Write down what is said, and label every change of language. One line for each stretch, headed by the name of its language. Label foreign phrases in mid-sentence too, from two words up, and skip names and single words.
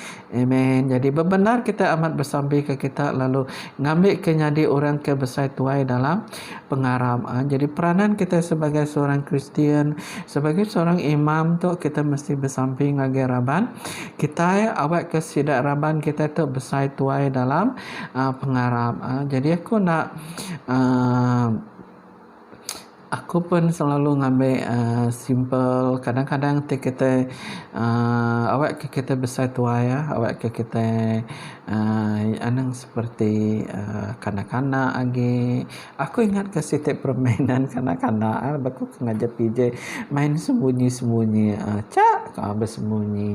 Iban: Jadi benar kita amat bersampai ke ke kita lalu ngambil ke jadi orang ke besar tuai dalam pengarap. Jadi peranan kita
Malay: sebagai seorang Kristian, sebagai seorang imam
Iban: tu kita mesti bersamping ngage raban. Kita awak ke sidak raban kita tu besar tuai dalam pengarap. Jadi aku nak aku pun selalu ngambil simple. Kadang-kadang kita awak ke kita besar tua ya, awak ke kita anang
Malay: seperti kanak-kanak lagi.
Iban: Aku ingat ke
Malay: setiap permainan kanak-kanak,
Iban: aku ngajak PJ
Malay: main sembunyi-sembunyi,
Iban: cak bersembunyi.